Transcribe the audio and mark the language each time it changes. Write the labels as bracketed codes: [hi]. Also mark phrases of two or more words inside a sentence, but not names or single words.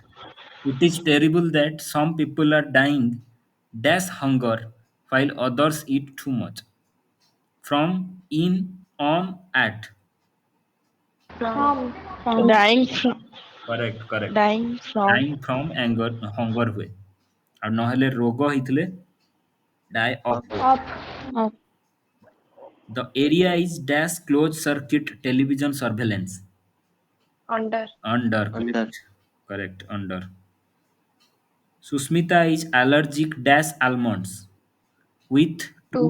[en] It is terrible that some people are dying dash hunger while others eat too much. From, in, on, at. From. Dying from. Correct, correct. Dying from. Dying from anger, hunger [or] ହୁଏ ଆଉ ନହେଲେ ରୋଗ ହେଇଥିଲେ [en] die of ହୁଏ. Up. Up. The area is dash closed circuit television surveillance. Under. Under, Under. correct. Correct, under. Susmita is allergic dash almonds with two